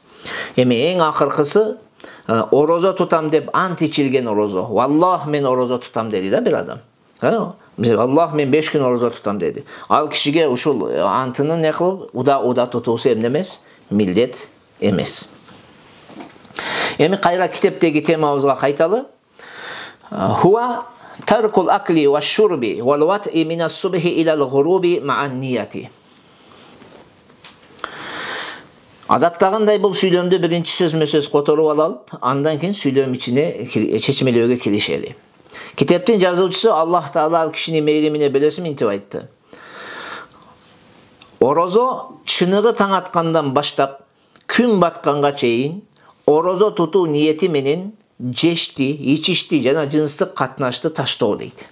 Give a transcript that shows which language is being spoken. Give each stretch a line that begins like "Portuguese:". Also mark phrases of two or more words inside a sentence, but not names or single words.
Kyrgyz: Эми эң акыркысы, орозо тутам деп ант ичилген орозо. Валлах мен орозо тутам деди да бир адам. Аллах мен 5 күн орозо тутам деди. Ал кишиге ушул антынын не кылып, уда тутуусу эмне эмес, милдет эмес. Эми кайра китептеги темабызга кайталы.
Arabic: هو ترك الأكل والشرب والوطء من الصبح إلى الغروب مع النية.
Kyrgyz: Адаттагандай бул сүйлөмдү биринчи сөзмө-сөз которуп алып, андан кийин сүйлөм ичине чечмелөөгө киришели. Китептин жазуучусу Аллах Таала ал кишини мейримине бөлөсүн мынтип айтты. Орозо чыныгы таң аткандан баштап күн батканга чейин орозо тутуу ниети менен жешти, ичишти жана жыныстык катнашты таштоо дейт.